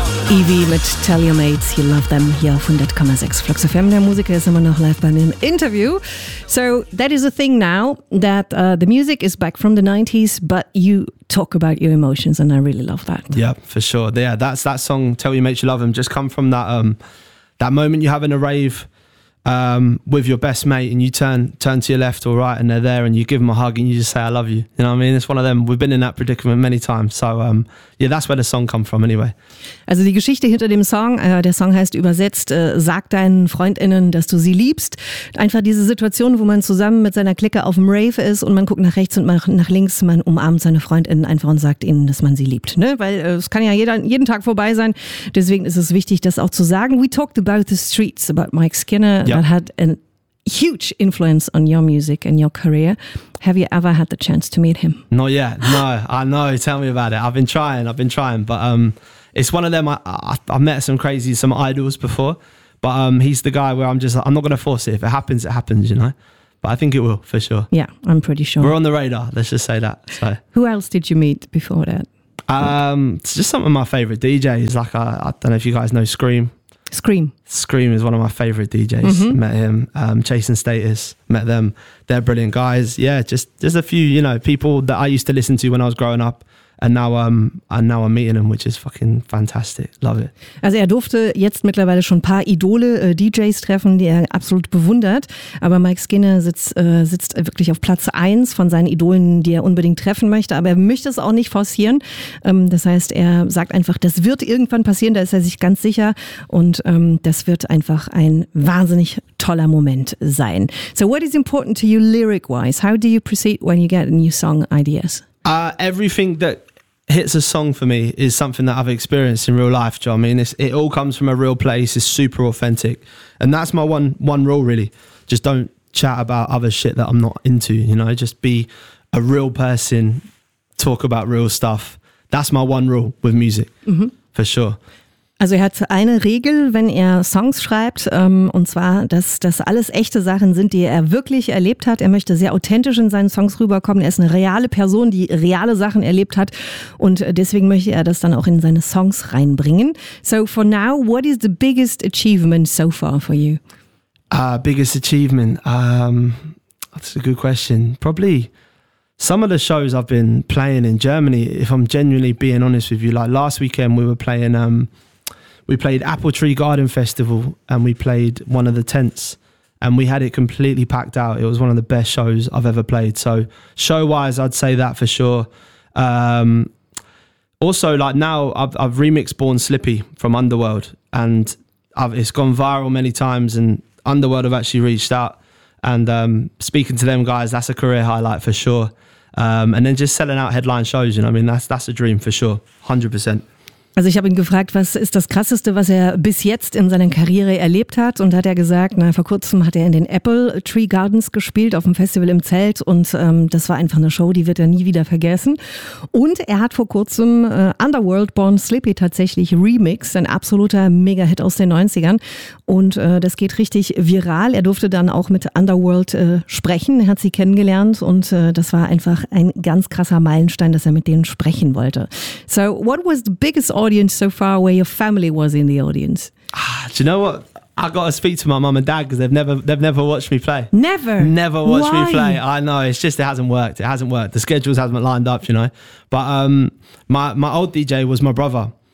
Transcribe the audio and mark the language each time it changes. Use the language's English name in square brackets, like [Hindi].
[German] Evie mit Tell Your Mates You Love Them hier auf 100,6 Flux FM. Der Musiker ist immer noch live bei mir im Interview. [English] So, that is a thing now, that the music is back from the 90s, but you talk about your emotions and I really love that. Yeah, for sure. Yeah, that's that song, Tell Your Mates You Love Them, just come from that that moment you have in a rave with your best mate and you turn to your left or right and they're there and you give them a hug and you just say, I love you. You know what I mean? It's one of them. We've been in that predicament many times. So yeah, that's where the song come from anyway. [German] Also die Geschichte hinter dem Song, der Song heißt übersetzt, sag deinen FreundInnen, dass du sie liebst. Einfach diese Situation, wo man zusammen mit seiner Clique auf dem Rave ist und man guckt nach rechts und nach links, man umarmt seine FreundInnen einfach und sagt ihnen, dass man sie liebt. Ne? Weil es kann ja jeden Tag vorbei sein. Deswegen ist es wichtig, das auch zu sagen. [English] We talked about the streets, about Mike Skinner. Yep. That had a huge influence on your music and your career. Have you ever had the chance to meet him? Not yet. No, I know. Tell me about it. I've been trying. But it's one of them. I've met some idols before. But he's the guy where I'm not going to force it. If it happens, it happens, you know. But I think it will, for sure. Yeah, I'm pretty sure. We're on the radar. Let's just say that. So. Who else did you meet before that? It's just some of my favorite DJs. Like, I don't know if you guys know Scream. Scream is one of my favorite DJs. Mm-hmm. Met him, Chasing Status, met them. They're brilliant guys. Yeah, just a few, you know, people that I used to listen to when I was growing up. And now I'm meeting him, which is fucking fantastic. Love it. [German] Also er durfte jetzt mittlerweile schon ein paar Idole DJs treffen, die er absolut bewundert. Aber Mike Skinner sitzt wirklich auf Platz 1 von seinen Idolen, die er unbedingt treffen möchte. Aber er möchte es auch nicht forcieren. Das heißt, er sagt einfach, das wird irgendwann passieren. Da ist er sich ganz sicher. Und das wird einfach ein wahnsinnig toller Moment sein. [English] So what is important to you lyric-wise? How do you proceed when you get new song ideas? Everything that hits a song for me is something that I've experienced in real life. Do you know what I mean? It all comes from a real place. It's super authentic. And that's my one rule, really. Just don't chat about other shit that I'm not into. You know, just be a real person. Talk about real stuff. That's my one rule with music, for sure. [German] Also er hat eine Regel, wenn er Songs schreibt, und zwar, dass das alles echte Sachen sind, die er wirklich erlebt hat. Er möchte sehr authentisch in seinen Songs rüberkommen. Er ist eine reale Person, die reale Sachen erlebt hat. Und deswegen möchte er das dann auch in seine Songs reinbringen. [English] So for now, what is the biggest achievement so far for you? Biggest achievement? That's a good question. Probably some of the shows I've been playing in Germany, if I'm genuinely being honest with you. Like last weekend we were playing... We played Apple Tree Garden Festival and we played one of the tents and we had it completely packed out. It was one of the best shows I've ever played. So show-wise, I'd say that for sure. Also, like now, I've remixed Born Slippy from Underworld and it's gone viral many times and Underworld have actually reached out. And speaking to them guys, that's a career highlight for sure. And then just selling out headline shows, you know, I mean, that's a dream for sure, 100%. [German] Also ich habe ihn gefragt, was ist das Krasseste, was er bis jetzt in seiner Karriere erlebt hat und hat er gesagt, na vor kurzem hat er in den Apple Tree Gardens gespielt auf dem Festival im Zelt und das war einfach eine Show, die wird er nie wieder vergessen. Und er hat vor kurzem Underworld Born Slippy tatsächlich remixed, ein absoluter Mega-Hit aus den 90ern und das geht richtig viral. Er durfte dann auch mit Underworld sprechen, er hat sie kennengelernt und das war einfach ein ganz krasser Meilenstein, dass er mit denen sprechen wollte. [English] So what was the biggest audience so far where your family was in the audience? Do you know what? I got to speak to my mum and dad because they've never watched me play. Never? Never watched Why? Me play. I know. It's just, it hasn't worked. The schedules haven't lined up, you know. But my old DJ was my brother.